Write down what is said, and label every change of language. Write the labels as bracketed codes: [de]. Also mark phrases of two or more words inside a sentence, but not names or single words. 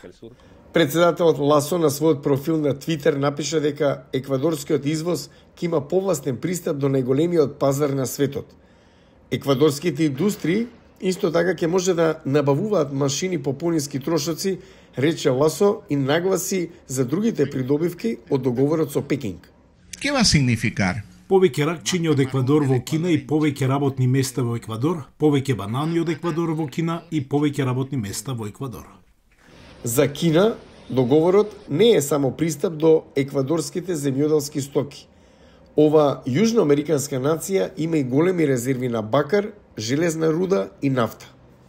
[mk] Председателот Ласо на својот профил на Твитер напиша дека еквадорскиот извоз ќе има повластен пристап до најголемиот пазар на светот. Еквадорските индустрии исто така ќе може да набавуваат машини по пониски трошоци, рече Ласо и нагласи за другите придобивки од договорот со Пекинг. [es] Que va a significar? [mk] Повеќе ракчиња од Еквадор во Кина и повеќе работни места во Еквадор, повеќе банани од Еквадор во Кина и повеќе работни места во Еквадор. За Кина, договорот не е само пристап до еквадорските земјоделски стоки. Ова јужноамериканска нација има и големи резерви на бакар, железна руда и нафта.